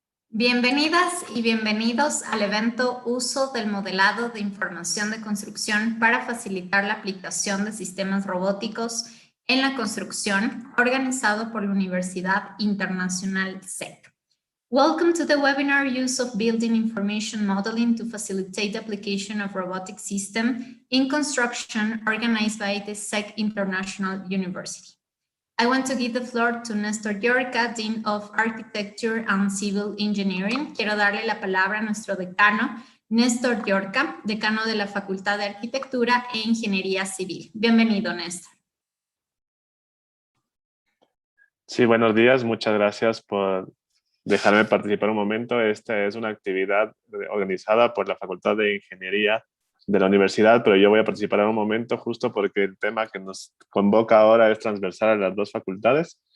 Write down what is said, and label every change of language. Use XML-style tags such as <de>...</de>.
<es>Bienvenidas y bienvenidos al evento Uso del Modelado de Información de Construcción para facilitar la aplicación de sistemas robóticos en la construcción, organizado por la Universidad Internacional SEC.</es> <en>Welcome to the webinar Use of Building Information Modeling to Facilitate the Application of Robotic System in Construction, organized by the SEC International University. I want to give the floor to Néstor Llorca, Dean of Architecture and Civil Engineering.</en> <es>Quiero darle la palabra a nuestro decano, Néstor Llorca, decano de la Facultad de Arquitectura e Ingeniería Civil. Bienvenido, Néstor. Sí, buenos días. Muchas gracias por dejarme participar un momento. Esta es una actividad organizada por la Facultad de Ingeniería de la universidad, pero yo voy a participar en un momento justo porque el tema que nos convoca ahora es transversal a las dos facultades.</es>